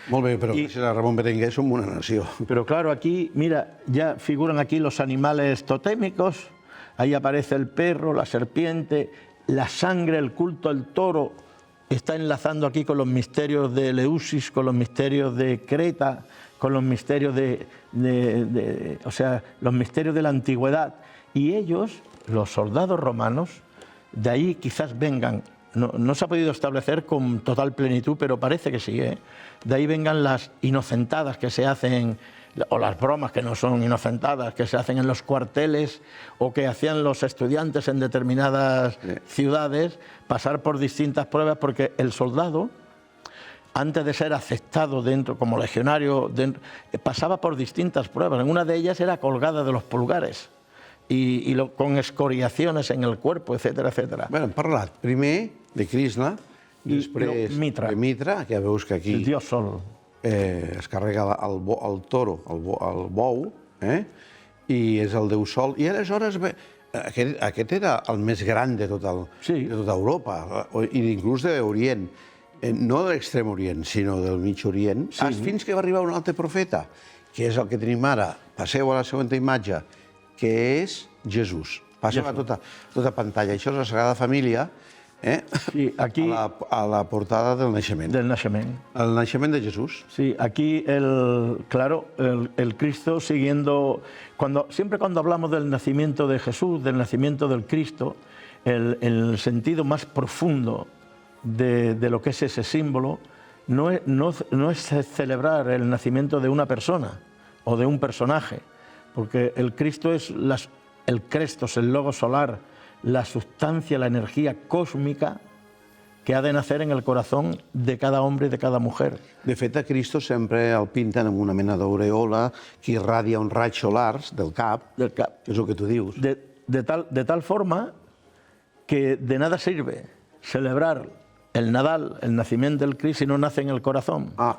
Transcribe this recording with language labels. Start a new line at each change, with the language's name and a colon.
Catalan: Molt bé, però gràcies a Ramon Berenguer som una nació.
Spanish: Pero claro, aquí, mira, ya figuran aquí los animales totémicos. Ahí aparece el perro, la serpiente, la sangre, el culto al toro. Está enlazando aquí con los misterios de Eleusis, con los misterios de Creta, con los misterios los misterios de la antigüedad. Y ellos, los soldados romanos, de ahí quizás vengan, no se ha podido establecer con total plenitud, pero parece que sí, de ahí vengan las inocentadas que se hacen, o las bromas que no son inocentadas, que se hacen en los cuarteles, o que hacían los estudiantes en determinadas ciudades, pasar por distintas pruebas, porque el soldado, antes de ser aceptado dentro como legionario, pasaba por distintas pruebas. En una de ellas era colgada de los pulgares, con escoriaciones en el cuerpo, etcétera, etcétera.
Catalan: Bé, hem parlat primer de Krishna, després de Mitra, que ja veus que aquí
Spanish: el dios sol.
Catalan: Es carrega el toro, el bou, i és el déu sol. I aleshores, aquest era el més gran de tota Europa, i inclús d'Orient. No de l'extrem Orient, sinó del mig Orient, fins que va arribar un altre profeta, que és el que tenim ara. Passeu a la següent imatge, que és Jesús. Passeu a tota pantalla. Això és la Sagrada Família, a la portada del naixement. Del naixement. El naixement de Jesús.
Spanish: Sí, aquí, el Cristo siguiendo... Siempre cuando hablamos del nacimiento de Jesús, del nacimiento del Cristo, el sentido más profundo de lo que es ese símbolo no es celebrar el nacimiento de una persona o de un personaje, porque el Cristo es el Crestos, el logo solar, la sustancia, la energía cósmica que ha de nacer en el corazón de cada hombre y de cada mujer.
Catalan: De fet, a Cristo sempre el pinten amb una mena d'aureola que irradia un raig solars del cap, que és el que tu dius.
Spanish: De tal forma que de nada sirve celebrar el Nadal, el nacimiento del Cristo, si no nace en el corazón.